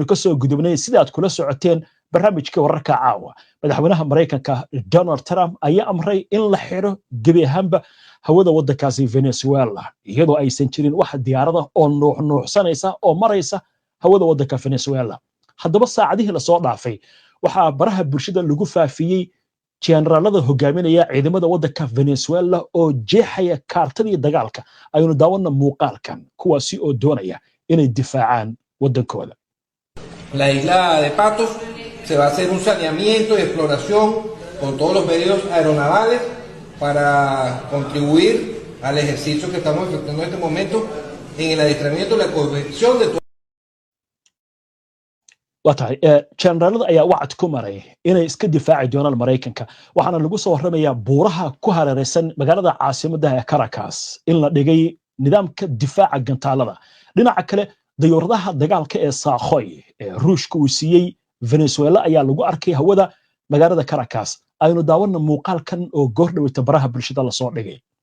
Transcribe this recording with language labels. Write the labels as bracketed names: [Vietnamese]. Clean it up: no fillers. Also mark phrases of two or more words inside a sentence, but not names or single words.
[Somali] ka soo gudubnay sidaad kula socoteen barnaamijka wararka caawa madaxweynaha Mareykanka Donald Trump ayaa amray in la xiro gebi ahaanba hawada waddankaasi Venezuela iyadoo aysan jirin wax diyaarada oo nuuxsanaysa oo maraysa hawada waddanka Venezuela haddaba saacadihii la soo dhaafay waxaa baraha bulshada lagu faafiyey generaalada hogaaminaya ciidamada waddanka Venezuela oo jeexaya kaartadii dagaalka aynu daawana muuqaalkan kuwaasi oo doonaya inay difaacaan waddankooda [Spanish] La isla de Patos se va a hacer un saneamiento y exploración con todos los medios aeronavales para contribuir al ejercicio que estamos efectuando en este momento en el adiestramiento y la corrección de todo. [Somali] watahay generaalada ayaa wacd ku maray inay iska difaaci doonaan Mareykanka waxaana lagu soo warramayaa buuraha ku hareeraysan magaalada caasimadda ee Caracas in la dhigay nidaamka difaaca gantaalada dhinaca kale dayuuradaha dagaalka ee Saakhoy ee Ruushka uu siiyey Venezuela ayaa lagu arkay hawada magaalada Caracas aynu daawana muuqaalkan oo goor dhaweyta baraha bulshada la soo dhigay